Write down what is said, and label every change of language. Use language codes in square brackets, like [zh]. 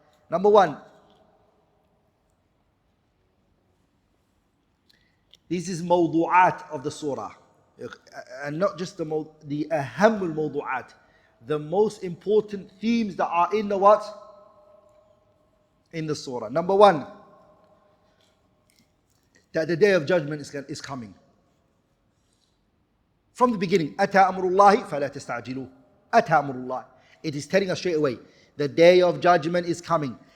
[en] Number 1, this is mawdu'at of the surah, and not just the aham al-mawdu'at, the most important themes that are in the what? In the surah. Number 1, that the Day of Judgment is coming. From the beginning, [ar] أتى أمر الله فلا تستعجلوه. أتى أمر الله. [en] It is telling us straight away, the Day of Judgment is coming.